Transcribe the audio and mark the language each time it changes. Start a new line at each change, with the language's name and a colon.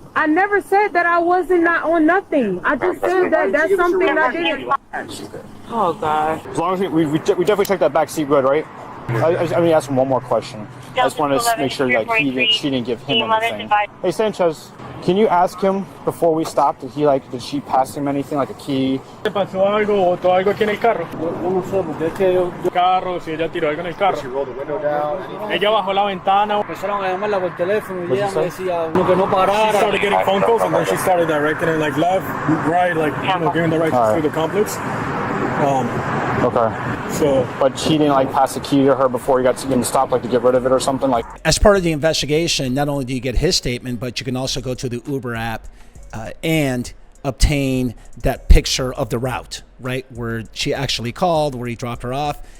English: I never said that I wasn't not on nothing. I just said that that's something I didn't. Oh God. As long as we definitely checked that back seat good, right? I mean, ask him one more question. I just wanted to make sure like she didn't give him anything. Hey Sanchez, can you ask him before we stopped? Did she pass him anything like a key?
Spanish: ¿Te pasó algo o aquí en el carro? Yo no sé, porque es que yo Carro, si ella tiró algo en el carro.
English: She rolled the window down.
Spanish: Ella bajó la ventana. empezaron a llamarla por teléfono y ella me decía que no
English: She
Spanish: parara.
English: started getting phone calls and then she started directing it like left, right, like giving the right through the complex. Okay. So, but he didn't like pass the key to her before he got to stop, like to get rid of it or something like. As part of the investigation, not only do you get his statement, but you can also go to the Uber app and obtain that picture of the route, right, where she actually called, where he dropped her off.